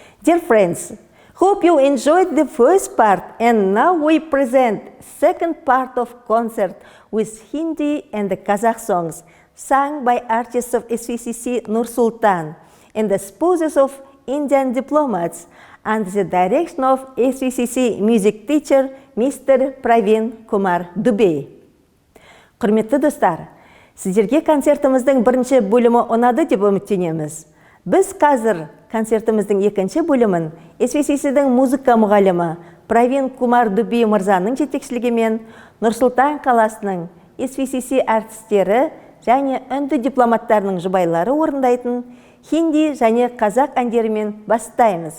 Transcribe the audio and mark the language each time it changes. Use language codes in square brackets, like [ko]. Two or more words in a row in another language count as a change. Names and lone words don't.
[en] Dear friends, hope you enjoyed the first part, and now we present second part of concert with Hindi and the Kazakh songs sung by artists of SVCC Nur Sultan and the spouses of Indian diplomats under the direction of SVCC music teacher Mr. Pravin Kumar Dubey. [kk] Құрметті достар, сіздерге концертіміздің бірінші бөлімі ұнады деп үміттенеміз. Біз қазір концертіміздің екінші бөлімін SVCC-дің музыка мұғалімі Pravin Kumar Dubey мырзаның жетекшілігімен Нұр-Сұлтан қаласының SVCC әртістері және үнді дипломаттарының жұбайлары орындайтын хинди және қазақ әндерімен бастаймыз.